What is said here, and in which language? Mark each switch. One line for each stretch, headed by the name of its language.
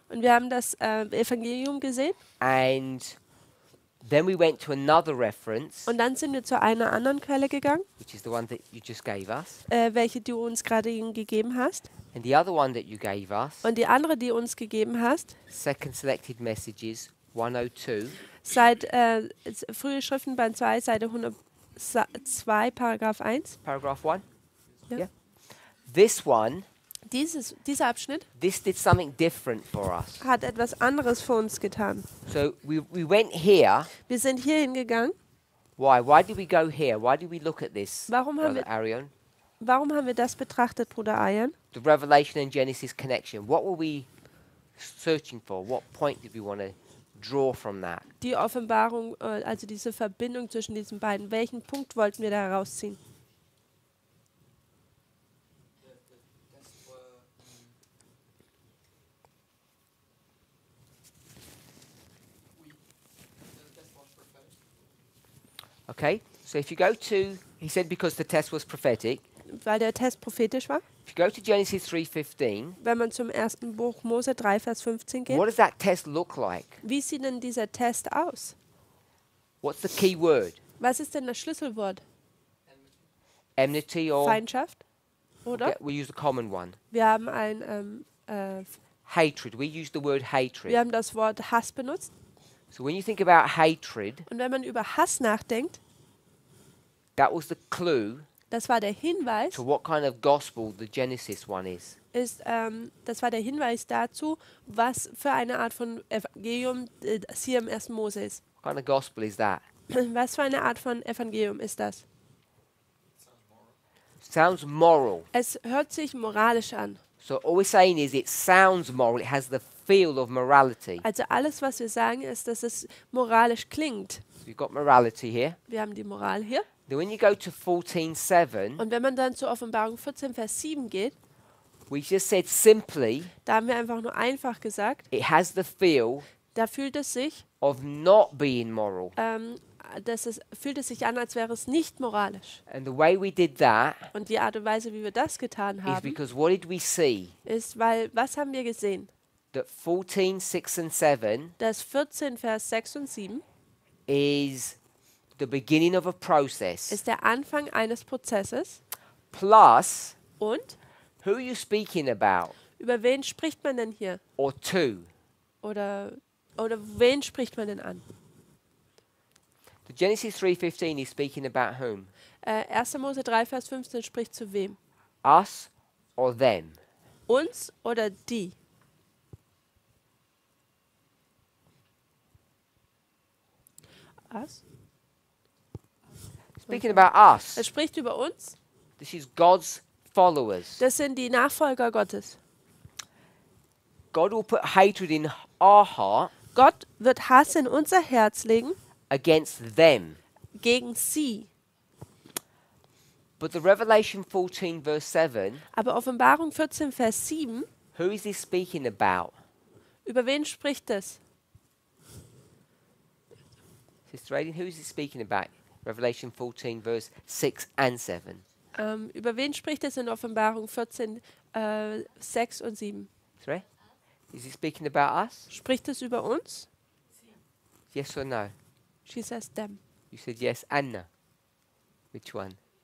German: und wir haben das Evangelium gesehen.
English: and then we went to another reference,
German: Und dann sind wir zu einer anderen Quelle gegangen,
English: which is the one that you just gave us,
German: welche du uns gerade eben gegeben hast.
English: and the other one that you gave us,
German: Und die andere, die du uns gegeben hast,
English: Second Selected Messages 102.
German: seit frühe Schriftenband 2, Seite 102, Paragraph 1.
English: Paragraph 1?
German: Ja.
English: Yeah. This one,
German: Dieser Abschnitt
English: this did something different for us.
German: hat etwas anderes für uns getan.
English: So we went here.
German: Wir sind hier hingegangen.
English: Why? Why did we go here? Why did we look at this,
German: Warum haben wir- Arion? Warum haben wir das betrachtet, Bruder Ayan?
English: The Revelation and Genesis connection. What were we searching for? What point did we want to draw from that?
German: Die Offenbarung, also diese Verbindung zwischen diesen beiden. Welchen Punkt wollten wir da herausziehen?
English: Okay, so if you go to, he said because the test was prophetic.
German: Weil der Test prophetisch war.
English: If you go to Genesis 3:15,
German: Wenn man zum ersten Buch Mose 3, Vers 15 geht.
English: what does that test look like?
German: Wie sieht denn dieser Test aus?
English: What's the key word?
German: Was ist denn das Schlüsselwort?
English: Enmity or
German: Feindschaft? Oder?
English: we use the common one.
German: Wir haben ein
English: Hatred. We use the word hatred.
German: wir haben das Wort Hass benutzt.
English: So when you think about hatred,
German: Und wenn man über Hass nachdenkt,
English: that was the clue
German: das war der Hinweis,
English: to what kind of gospel the Genesis one is.
German: das war der Hinweis dazu, was für eine Art von Evangelium das hier im 1. Mose ist.
English: What kind of gospel is that?
German: Was für eine Art von Evangelium ist das?
English: Sounds moral.
German: Es hört sich moralisch an.
English: So all we're saying is it sounds moral. It has the feel of morality.
German: Also alles, was wir sagen, ist, dass es moralisch klingt.
English: So you've got morality here.
German: Wir haben die Moral hier.
English: Then when you go to 14:7,
German: Und wenn man dann zur Offenbarung 14, Vers 7 geht,
English: we just said simply
German: da haben wir einfach nur einfach gesagt,
English: it has the feel
German: da fühlt es sich,
English: of not being moral.
German: fühlt es sich an, als wäre es nicht moralisch.
English: And the way we did that
German: Und die Art und Weise, wie wir das getan
English: is
German: haben,
English: because what did we see?
German: ist, weil, was haben wir gesehen?
English: That 14:6 and 7
German: Dass 14, Vers 6 und 7
English: is the beginning of a process.
German: ist der Anfang eines Prozesses.
English: Plus,
German: Und
English: who are you speaking about?
German: über wen spricht man denn hier?
English: Or to?
German: Oder wen spricht man denn an?
English: The Genesis 3:15 is speaking about whom?
German: 1. Mose 3, Vers 15 spricht zu wem?
English: Us or them?
German: Uns oder die?
English: Us? Speaking about us.
German: Es spricht über uns.
English: This is God's followers.
German: Das sind die Nachfolger Gottes.
English: God will put hatred in our heart
German: Gott wird Hass in unser Herz legen
English: against them.
German: gegen sie.
English: But the Revelation 14 verse 7,
German: Aber Offenbarung 14, Vers 7,
English: who is he speaking about?
German: über wen spricht es?
English: Sister Radin, who is he speaking about? Revelation 14 verse 6 and 7.
German: Über wen spricht es in Offenbarung 14, 6 und 7?
English: Sorry? Is he speaking about us?
German: Spricht es über uns?
English: Yes or no? She says them. You said yes and no. Which one?